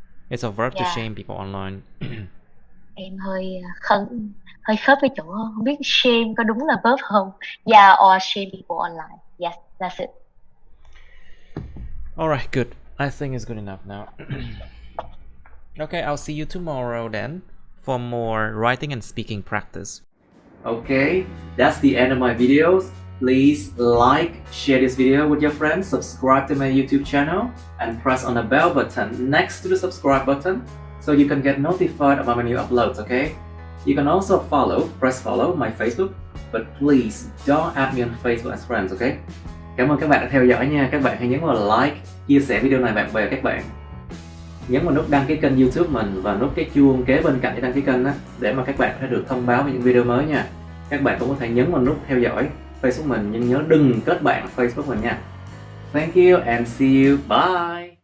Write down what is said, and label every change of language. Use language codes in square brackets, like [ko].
[en] It's a verb to shame people online. [vi] Em hơi khớp với chỗ không biết shame có đúng là verb không. [en] Yeah, or shame people online. Yes, that's it. Alright, good. I think it's good enough now. Okay, I'll see you tomorrow then for more writing and speaking practice. Okay, that's the end of my videos. Please like, share this video with your friends, subscribe to my YouTube channel, and press on the bell button next to the subscribe button so you can get notified about my new uploads, okay? You can also press follow my Facebook, but please don't add me on Facebook as friends, okay? [vi] Cảm ơn các bạn đã theo dõi nha. Các bạn hãy nhấn vào like, chia sẻ video này bạn bè các bạn. Nhấn vào nút đăng ký kênh YouTube mình và nút cái chuông kế bên cạnh để đăng ký kênh đó, để mà các bạn có thể được thông báo về những video mới nha. Các bạn cũng có thể nhấn vào nút theo dõi Facebook mình, nhưng nhớ đừng kết bạn Facebook mình nha. [en] Thank you and see you. Bye.